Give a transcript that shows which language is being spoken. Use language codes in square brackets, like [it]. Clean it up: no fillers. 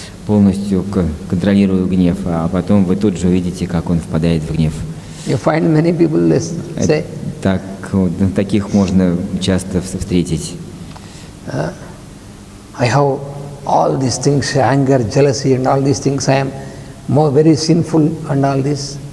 [ru] полностью контролирую гнев, а потом вы тут же увидите, как он впадает в гнев. [en] You find many people say, [ru] Так, таких можно часто встретить. [en] I have all these things, anger, jealousy and all these things, I am more very sinful and all this.